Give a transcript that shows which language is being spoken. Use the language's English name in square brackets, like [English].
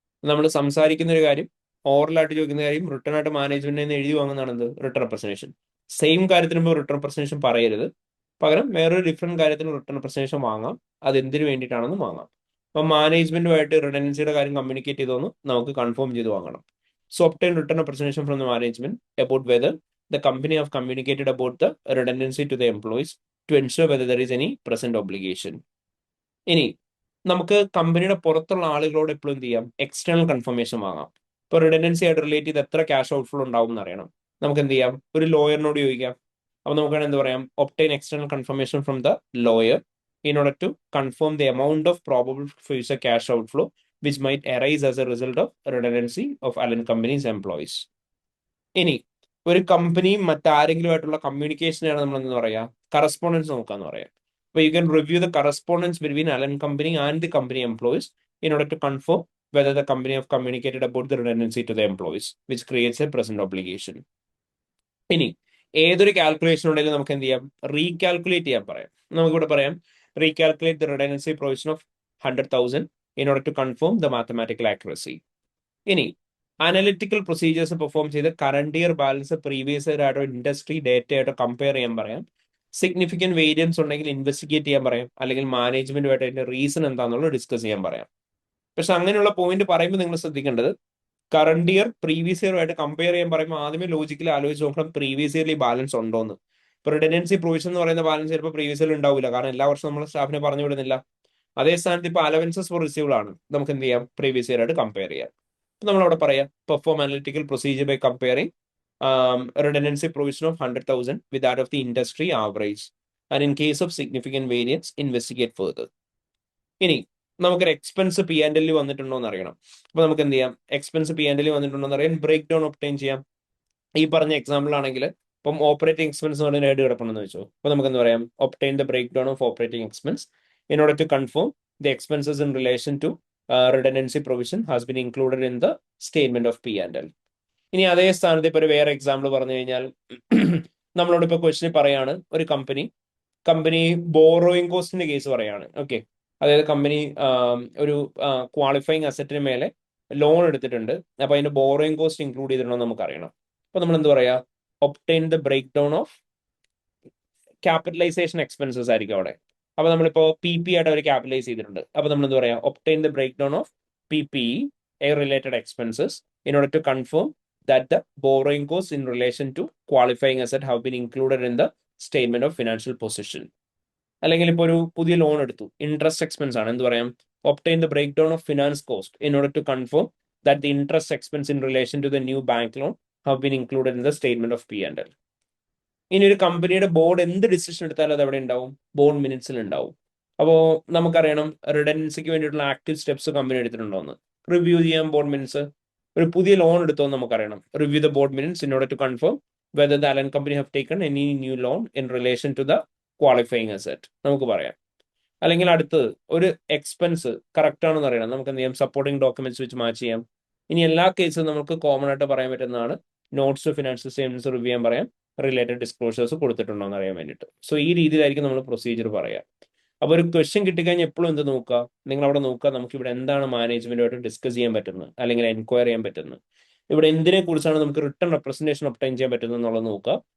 [Malayalam] നമ്മൾ സംസാരിക്കുന്ന ഒരു കാര്യം ഓറലായിട്ട് ചോദിക്കുന്ന കാര്യം റിട്ടേൺ ആയിട്ട് മാനേജ്മെന്റിൽ എഴുതി വാങ്ങുന്നതാണ് എന്ത്? Return representation. സെയിം കാര്യത്തിന് മുമ്പ് റിട്ടേൺ റെപ്രസെന്റേഷൻ പറയരുത്, പകരം വേറൊരു ഡിഫറെന്റ് കാര്യത്തിന് റിട്ടേൺ റെപ്രസെന്റേഷൻ വാങ്ങാം. അത് എന്തിനു വേണ്ടിയിട്ടാണെന്ന് വാങ്ങാം. അപ്പം മാനേജ്മെന്റുമായിട്ട് റിഡൻഡൻസിയുടെ കാര്യം കമ്മ്യൂണിക്കേറ്റ് ചെയ്തോന്ന് നമുക്ക് കൺഫേം ചെയ്ത് വാങ്ങണം. [English] So obtain written representation from the management about whether the company have communicated about the redundancy to the employees to ensure whether there is any present obligation. [Malayalam] ഇനി നമുക്ക് കമ്പനിയുടെ പുറത്തുള്ള ആളുകളോട് എപ്പോഴും എന്ത് ചെയ്യാം? എക്സ്റ്റേണൽ കൺഫർമേഷൻ വാങ്ങാം. ഇപ്പോൾ റിഡൻഡൻസി ആയിട്ട് റിലേറ്റ് ചെയ്ത് എത്ര ക്യാഷ് ഔട്ട്ഫ്ലോ ഉണ്ടാവും എന്ന് അറിയണം. നമുക്ക് എന്ത് ചെയ്യാം? ഒരു ലോയറിനോട് ചോദിക്കാം. അപ്പോൾ നമുക്ക് എന്ത് പറയാം? [English] obtain external confirmation from the lawyer in order to confirm the amount of probable future cash outflow which might arise as a result of redundancy of Allen Company's employees. [Malayalam] ഇനി ഒരു കമ്പനിയും മറ്റാരെങ്കിലുമായിട്ടുള്ള കമ്മ്യൂണിക്കേഷനാണ് നമ്മൾ എന്ന് പറയാ കറസ്പോണ്ടൻസ് നോക്കാന്ന് പറയാം. [English] അപ്പോൾ you can review the correspondence between Allen Company and the company employees in order to confirm whether the company have communicated about the redundancy to the employees which creates a present obligation. [Malayalam] ഇനി ഏതൊരു calculation ഉണ്ടെങ്കിലും നമുക്ക് എന്ത് ചെയ്യാം? Recalculate ചെയ്യാൻ പറയാം. നമുക്കിവിടെ പറയാം [English] Recalculate the redundancy provision of 100,000 in order to confirm the mathematical accuracy. [Malayalam] ഇനി അനലിറ്റിക്കൽ പ്രൊസീജിയേഴ്സ് പെർഫോം ചെയ്ത് current year balance previous year ആയിട്ടോ ഇൻഡസ്ട്രി ഡേറ്റ ആയിട്ടോ കമ്പയർ ചെയ്യാൻ പറയാം. സിഗ്നിഫിക്കന്റ് വേരിയൻസ് ഉണ്ടെങ്കിൽ ഇൻവെസ്റ്റിഗേറ്റ് ചെയ്യാൻ പറയാം, അല്ലെങ്കിൽ മാനേജ്മെന്റുമായിട്ട് അതിന്റെ റീസൺ എന്താണെന്നുള്ളത് ഡിസ്കസ് ചെയ്യാൻ പറയാം. പക്ഷെ അങ്ങനെയുള്ള പോയിന്റ് പറയുമ്പോൾ നിങ്ങൾ ശ്രദ്ധിക്കേണ്ടത് കറണ്ട് ഇയർ പ്രീവിയസ് ഇയറുമായിട്ട് കമ്പയർ ചെയ്യാൻ പറയുമ്പോൾ ആദ്യമേ ലോജിക്കലി ആലോചിച്ച് നോക്കണം പ്രീവിയസ് ഇയർലി ബാലൻസ് ഉണ്ടോ എന്ന്. ഇപ്പോൾ റിഡൻഡൻസി പ്രൊവിഷൻ എന്ന് പറയുന്ന ബാലൻസ് ചിലപ്പോൾ പ്രീവിയസ് ഇയർ ഉണ്ടാവില്ല, കാരണം എല്ലാ വർഷവും നമ്മൾ സ്റ്റാഫിനെ പറഞ്ഞു വിടുന്നില്ല. അതേ സ്ഥാനത്ത് ഇപ്പോൾ അലവൻസസ് ഫോർ റിസീവ്ഡ് ആണ്, നമുക്ക് എന്ത് ചെയ്യാം, പ്രീവിയസ് ഇയർ ആയിട്ട് കമ്പയർ ചെയ്യാം. ഇപ്പം നമ്മളവിടെ പറയാം [English] Perform analytical procedure by comparing redundancy provision of 100,000 with that of the industry average, and in case of significant variance investigate further. [Malayalam] ഇനി നമുക്കൊരു എക്സ്പെൻസ് പി ആൻഡ് എൽ വന്നിട്ടുണ്ടോ എന്ന് അറിയണം. അപ്പൊ നമുക്ക് എന്ത് ചെയ്യാം, എക്സ്പെൻസ് പി ആൻഡ് എൽ വന്നിട്ടുണ്ടോ എന്ന് അറിയാൻ ബ്രേക്ക് ഡൗൺ ഒപ്റ്റൈൻ ചെയ്യാം. ഈ പറഞ്ഞ എക്സാമ്പിൾ ആണെങ്കിൽ ഇപ്പം ഓപ്പറേറ്റിംഗ് എക്സ്പെൻസ് എന്ന് പറഞ്ഞാൽ കിടപ്പുണ്ടെന്ന് വെച്ചോ, അപ്പൊ നമുക്ക് എന്ത് പറയാം, [English] Obtain the breakdown of operating expense in order to confirm the expenses in relation to redundancy provision has been included in the statement of P&L. [Malayalam] ഇനി അതേ സ്ഥാനത്ത് ഇപ്പൊ ഒരു വേറെ എക്സാമ്പിൾ പറഞ്ഞു കഴിഞ്ഞാൽ നമ്മളോട് ഇപ്പൊ ക്വസ്റ്റ്യൻ പറയാണ്, ഒരു കമ്പനി ബോറോയിങ് കോസ്റ്റിന്റെ കേസ് പറയാണ്. ഓക്കെ, അതായത് കമ്പനി ഒരു ക്വാളിഫയിങ് അസറ്റിന് മേലെ ലോൺ എടുത്തിട്ടുണ്ട്, അപ്പൊ അതിന്റെ ബോറോയിങ് കോസ്റ്റ് ഇൻക്ലൂഡ് ചെയ്തിട്ടുണ്ടോ നമുക്ക് അറിയണം. അപ്പൊ നമ്മൾ എന്ത് പറയാ, [English] obtain the breakdown of capitalization expenses [Malayalam] ആയിരിക്കും അവിടെ. അപ്പൊ നമ്മളിപ്പോ പി പി ആയിട്ട് അവർ ക്യാപിറ്റലൈസ് ചെയ്തിട്ടുണ്ട്, അപ്പൊ നമ്മൾ എന്ത് പറയാ, [English] Obtain the breakdown of P P related expenses in order to confirm that the borrowing costs in relation to qualifying asset have been included in the statement of financial position. [Malayalam] അല്ലെങ്കിൽ ഇപ്പോൾ ഒരു പുതിയ loan എടുത്തു, interest expense ആണ്, എന്ത് പറയാം, [English] Obtain the breakdown of finance cost in order to confirm that the interest expense in relation to the new bank loan have been included in the statement of P&L. [Malayalam] ഇനി ഒരു കമ്പനിയുടെ board എന്ത് decision എടുത്താലും അത് എവിടെ ഉണ്ടാവും, board മിനിറ്റ്സിൽ ഉണ്ടാവും. അപ്പോൾ നമുക്കറിയണം റിഡൻഡൻസിക്ക് വേണ്ടിയിട്ടുള്ള ആക്റ്റീവ് സ്റ്റെപ്സ് കമ്പനി എടുത്തിട്ടുണ്ടോ എന്ന് റിവ്യൂ ചെയ്യാൻ ബോർഡ് മിനിറ്റ്സ്. ഒരു പുതിയ ലോൺ എടുത്തോ നമുക്കറിയണം, [English] review the board minutes in order to confirm whether the Allen company have taken any new loan in relation to the qualifying asset [Malayalam] നമുക്ക് പറയാം. അല്ലെങ്കിൽ അടുത്തത് ഒരു എക്സ്പെൻസ് കറക്റ്റ് ആണെന്ന് അറിയണം, നമുക്ക് എന്ത് ചെയ്യാം, സപ്പോർട്ടിംഗ് ഡോക്യുമെന്റ്സ് വെച്ച് മാച്ച് ചെയ്യാം. ഇനി എല്ലാ കേസും നമുക്ക് കോമൺ ആയിട്ട് പറയാൻ പറ്റുന്നതാണ് നോട്ട്സ് ഫിനാൻഷ്യൽ സ്റ്റേറ്റ്മെന്റ്സ് റിവ്യൂ ചെയ്യാൻ പറയാം, റിലേറ്റഡ് ഡിസ്ക്ലോഷേഴ്സ് കൊടുത്തിട്ടുണ്ടോ എന്ന് അറിയാൻ വേണ്ടിയിട്ട്. സോ ഈ രീതിയിലായിരിക്കും നമ്മൾ പ്രൊസീജിയർ പറയാം. അപ്പൊ ഒരു ക്വസ്റ്റ്യൻ കിട്ടിക്കഴിഞ്ഞാൽ എപ്പോഴും എന്ത് നോക്കുക, നിങ്ങൾ അവിടെ നോക്കുക, നമുക്ക് ഇവിടെ എന്താണ് മാനേജ്മെന്റുമായിട്ട് ഡിസ്കസ് ചെയ്യാൻ പറ്റുന്നത് അല്ലെങ്കിൽ എൻക്വയറി ചെയ്യാൻ പറ്റുന്നത്, ഇവിടെ എന്തിനെ കുറിച്ചാണ് നമുക്ക് റിട്ടേൺ റെപ്രസെന്റേഷൻ ഒബ്ടൈൻ ചെയ്യാൻ പറ്റുന്നത് എന്നുള്ളത് നോക്കുക.